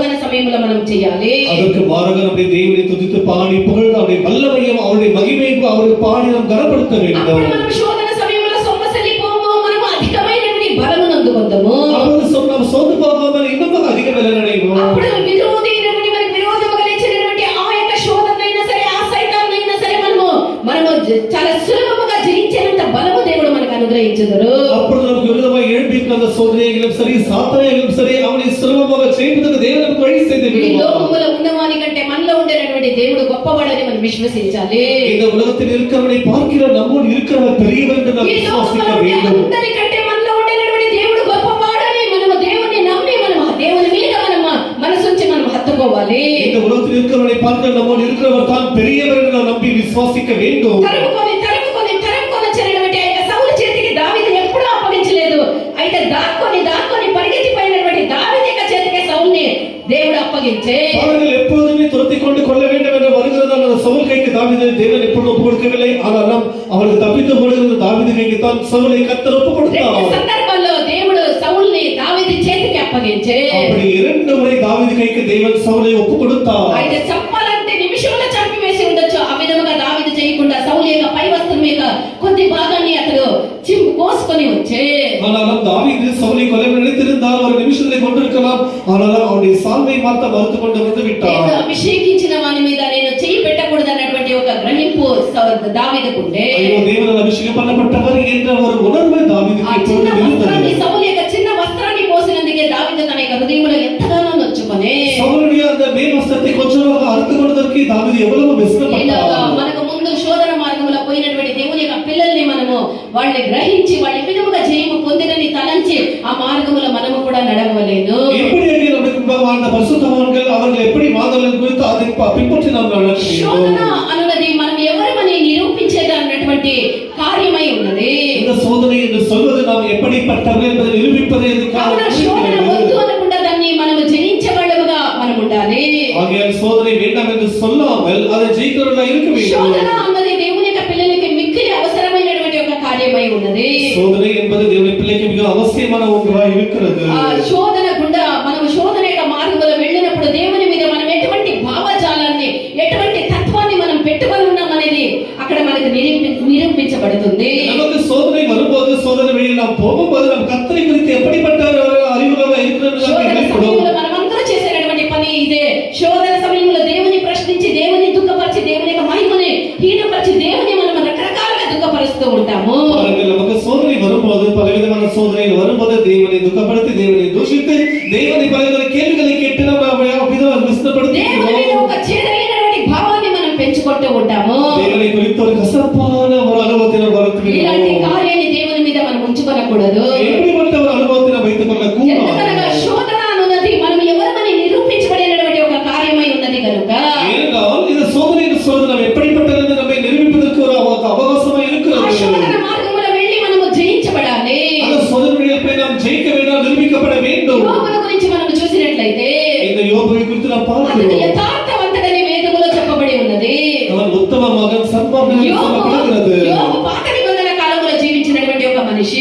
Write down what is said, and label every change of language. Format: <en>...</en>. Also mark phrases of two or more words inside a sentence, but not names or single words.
<te>సమయంలో మనం చేయాలి.</te> <ta>அதற்கு மாறாக நம்முடைய தேவனை துதித்து பாடி புகழ்ந்து அவருடைய வல்லமையும் அவருடைய மகிமையும் அவருடைய பாடி நாம் கனப்படுத்த</ta> <te>అప్పుడు</te> <ta>வேண்டும்.</ta> <te>మనం శోధన సమయంలో సొమ్మసిల్లిపోము, మనం అధికమైనటువంటి బలమును అందుకొందాము.</te> <ta>அப்பொழுது நாம் சோர்ந்து போகாமல் இன்னும் அதிக பலன் அடைவோம்.</ta> <te>అప్పుడు విరోధి అయినటువంటి మనకు విరోధముగా లేచినటువంటి ఆ యొక్క శోధనైనా సరే, ఆ సైతాన్నైనా సరే మనము చాలా సులభముగా జయించేంత బలము దేవుడు మనకు అనుగ్రహించుదురు.</te> <ta>அப்பொழுது நமக்கு விரோதமாக எழுப்பியிருக்கிற அந்த சோதனைகளும் சரி சாத்தனைகளும் சரி அவனை சுலபமாக செய்வதற்கு தேவன் நமக்கு வழி செய்து</ta> <te>ఈ</te> <ta>விடுவார்.</ta> <te>లోకములో ఉన్నవాని కంటే మనలో ఉండేటువంటి దేవుడు గొప్పవాడని మనం విశ్వసించాలి.</te> <ta>இந்த உலகத்தில் இருக்கிறவனை பார்க்கிற நம்மோடு இருக்கிறவர் பெரியவர் என்று நாம்</ta> <te>ఈ</te> <ta>விசுவாசிக்க</ta> <te>లోకములో</te> <ta>வேண்டும்.</ta> <te>అందరికంటే మనలో ఉండేటువంటి దేవుడు గొప్పవాడని మనము దేవుని నమ్మి మనము దేవుని మీద మనసుంచి మనం హత్తుకోవాలి.</te> <ta>இந்த உலகத்தில் இருக்கிறவனை பார்க்கிற நம்மோடு இருக்கிறவர் தான் பெரியவர் என்று நாம் நம்பி விசுவாசிக்க வேண்டும்.</ta> <te>తరుముకొని చెరగబెట్టి ఆ యొక్క సౌలు చేతికి దావీదు ఎప్పుడూ అప్పగించలేదు. అయితే దాక్కొని పరిగెత్తిపోయినటువంటి దావీదు యొక్క చేతికి సౌలుని దేవుడు అప్పగించే.</te> <ta>அவர்கள் எப்பொழுதுமே துரத்திக் கொண்டு கொள்ள வேண்டும் என்று வருகிறதால் அந்த சவுல் கைக்கு தாவீதை தேவன் எப்பொழுதும் ஒப்புக் கொடுக்கவில்லை. ஆனால் அவர்கள் தப்பித்து ஓடுகிற தாவீது கைக்கு தான் சவுலை கர்த்தர் ஒப்புக் கொடுத்தார்.</ta> <te>రెండు సందర్భాల్లో దేవుడు సౌలుని దావీదు చేతికి అప్పగించే.</te> <ta>அப்படி இரண்டு முறை தாவீது கைக்கு தேவன் சவுலை ஒப்புக் கொடுத்தார்.</ta> <te>అయితే చంపాలంటే నిమిషంలో చంపివేసి ఉండొచ్చు. ఆ విధముగా దావీదు చేయకుండా సౌలు యొక్క పై వస్త్రం యొక్క కొద్ది భాగాన్ని అతడు కోసుకొని వచ్చే.</te> <ta>ஆனாலும் தாவீது சவுலை கொல்ல நினைத்திருந்தால் ஒரு நிமிஷத்தில் கொண்டிருக்கலாம். ஆனாலும் அவருடைய சால்வை மாத்த மறுத்து கொண்டு வந்து விட்டார்.</ta> <te>అభిషేకించిన వాని మీద నేను చెయ్యి పెట్టకూడదు అన్నటువంటి ఒక గ్రహింపు దావీదుకుంటే, అయ్యో దేవుని అభిషేకం</te> <ta>பண்ணப்பட்டவர் என்ற ஒரு உணர்வு தாவీదుக்கு எப்பொழுதும் இருந்தது.</ta> <te>సౌలు యొక్క చిన్న వస్త్రాన్ని కోసినందుకే దావీదు తన యొక్క హృదయంలో ఎంతగానో నొచ్చుకొని</te> <ta>சவுலுடைய அந்த மேல் வஸ்திரத்தை கொஞ்சமாக அறுத்து கொண்டதற்கு தாவீது எவ்வளவு வெட்கப்பட்டார்.</ta> <te>మనకు ముందు శోధన మార్గంలో పోయినటువంటి దేవుని యొక్క పిల్లల్ని మనము వాళ్ళని గ్రహించి వాళ్ళ విధముగా జయము పొందినని తలంచి ఆ మార్గంలో మనము కూడా నడవలేను.</te> <ta>எப்படி நமக்கு முன்பாக வாழ்ந்த பரிசுத்தவான்கள் அவர்கள் எப்படி வாழ்ந்தார்கள் குறித்து அதை பின்பற்றி நாம் நடக்க</ta> <te>శోధన</te> <ta>வேண்டும்.</ta> <te>అనున్నది మనం ఎవరమని నిరూపించేది అన్నటువంటి కార్యమై ఉన్నది.</te> <ta>இந்த சோதனை என்று சொல்வது நாம் எப்படிப்பட்டவர்கள் என்பதை நிரூபிப்பதே</ta> <te>కావున శోధన వద్దు అనకుండా దాన్ని మనము జయించే వాళ్ళముగా మనం ఉండాలి.</te> <ta>ஆகையால் சோதனை வேண்டாம் என்று சொல்லாமல் அதை ஜெயிக்கிறவர்களாக இருக்க</ta> <te>శోధన</te> <ta>வேண்டும்.</ta> <te>అన్నది దేవుని యొక్క పిల్లలకి మిక్కిలి అవసరమైనటువంటి ఒక కార్యమై ఉన్నది.</te> <ta>சோதனை என்பது தேவனுடைய பிள்ளைக்கு மிக அவசியமான ஒன்றாக இருக்கிறது.</ta> <te>ఆ శోధన గుండా మనం శోధన యొక్క మార్గంలో వెళ్ళినప్పుడు దేవుని మీద మనం ఎటువంటి భావజాలాన్ని ఎటువంటి తత్వాన్ని మనం పెట్టుకొని ఉన్నాం అనేది అక్కడ మనకు నిరూపించబడుతుంది.</te> <ta>நமக்கு சோதனை வரும்போது சோதனை வழியில் நாம் போகும்போது நாம் கர்த்தரை குறித்து எப்படிப்பட்ட அறிவுகளாக இருக்கிறது</ta> <te>శోధన సమయంలో మనమందరూ చేసేటటువంటి పని ఇదే. శోధన సమయంలో దేవుని ప్రశ్నించి దేవుని దుఃఖపరిచి దేవుని యొక్క మహిమని హీనపరిచి దేవుని మనం రకరకాలుగా దుఃఖపరుస్తూ ఉంటాము.</te> <ta>நமக்கு சோதனை வரும்போது பலவிதமான சோதனைகள் வரும்போது தேவனை துக்கப்படுத்தி தேவனை தூஷித்து தேவனை பலவித கேள்விகளை கேட்டு நம்ம விசனப்படுத்தி</ta> <te>దేవుని మీద ఒక చేదైనటువంటి భావాన్ని మనం పెంచుకుంటూ ఉంటాము.</te> <ta>தேவனை குறித்த ஒரு கசப்பான ஒரு அனுபவத்தை நாம்</ta> <te>ఇలాంటి</te> <ta>வளர்த்து</ta> <te>కార్యాన్ని దేవుని మీద మనం ఉంచుకోకూడదు.</te> <ta>எப்படிப்பட்ட ஒரு அனுபவத்தை நாம் வைத்துக் கொள்ள</ta> <te>ఎందుకనగా</te> <ta>கூடாது.</ta> <te>శోధన అనున్నది మనం ఎవరమని నిరూపించబడినటువంటి ఒక కార్యమై ఉన్నది కనుక</te> <ta>ஏனென்றால் இந்த சோதனை என்று சொல்வது நாம் எப்படிப்பட்டது என்று நம்மை நிரூபிப்பதற்கு ஒரு அவகாசமா</ta> <te>ఆ</te> <ta>இருக்கிறது.</ta> <te>శోధన మార్గంలో వెళ్ళి మనము జయించబడాలి.</te> <ta>அந்த சோதனைகளை நாம் ஜெயிக்க வேண்டும், நிரூபிக்கப்பட வேண்டும்.</ta> <te>యోబును గురించి మనం చూసినట్లయితే</te> <ta>இந்த யோபுவை குறித்து நாம்</ta> <te>అతడు</te> <ta>பார்க்கிறோம்.</ta> <te>యథార్థవంతుడని వేదములో చెప్పబడి ఉన్నది.</te> <ta>அவன் உத்தம மகன், சன்மார்க்கன் என்று சொல்லப்படுகிறது.</ta> <te>యోబు పాత నిబంధన కాలంలో జీవించినటువంటి ఒక మనిషి.</te>